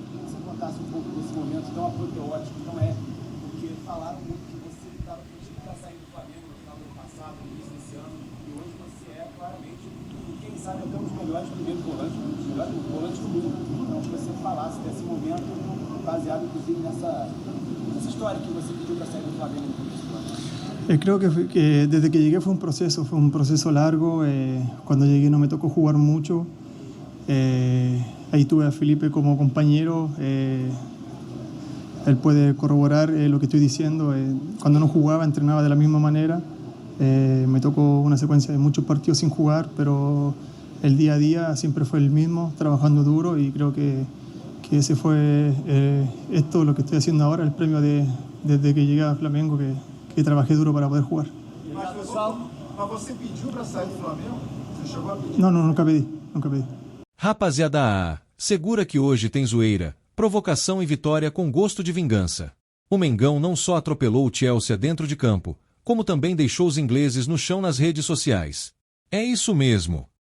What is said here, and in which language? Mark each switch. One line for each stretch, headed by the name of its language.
Portuguese: Se contasse pouco desse momento tão apoteótico, não é? Porque falaram muito que você estava com o time para sair do Flamengo no final do ano passado, no início desse ano, e hoje você é claramente, quem sabe, até um dos melhores primeiros volantes, um dos melhores volantes do mundo. Então, que você falasse desse momento, baseado inclusive nessa história que você pediu para sair do Flamengo no começo do ano.
Spanish: Creo que desde que llegué fue un proceso largo. Cuando llegué no me tocó jugar mucho. Ahí tuve a Felipe como compañero. Él puede corroborar lo que estoy diciendo. Cuando no jugaba, entrenaba de la misma manera. Me tocó una secuencia de muchos partidos sin jugar, pero el día a día siempre fue el mismo, trabajando duro, y creo que ese fue esto lo que estoy haciendo ahora, el premio desde que llegué a Flamengo, que trabajé duro para poder jugar.
Portuguese: Mas você pediu para sair do Flamengo? Você chegou a pedir?
Spanish: No, nunca pedí.
Portuguese: Rapaziada, segura que hoje tem zoeira, provocação e vitória com gosto de vingança. O Mengão não só atropelou o Chelsea dentro de campo, como também deixou os ingleses no chão nas redes sociais. É isso mesmo.